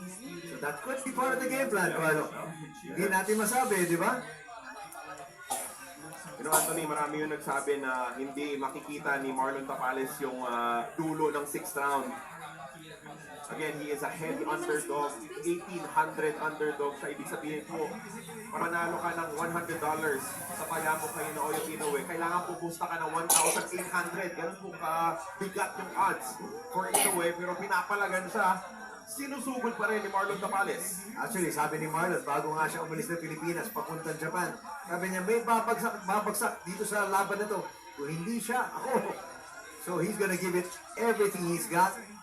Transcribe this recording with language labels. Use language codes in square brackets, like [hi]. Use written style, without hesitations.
[en] So that could be part of the game plan, Carlo. [tl] Hindi natin masabi, di ba? [en] You know, Anthony, [tl] marami yung nagsabi na hindi makikita ni Marlon Tapales yung dulo ng 6th round. [en] Again, he is a heavy underdog, 1,800 underdog. [tl] Sa ibig sabihin po, mananalo ka ng $100 sa paya mo kay Naoya Inoue. Kailangan pupusta ka ng 1,800. Ganun po ka-bigat yung odds for Inoue. Pero pinapalagan siya, sinusugod pa rin ni Marlon Tapales. Actually, sabi ni Marlon, bago nga siya umalis ng Pilipinas, papuntang Japan, sabi niya, may babagsak dito sa laban na to. Kung hindi siya, ako. [en] So he's gonna give it everything he's got.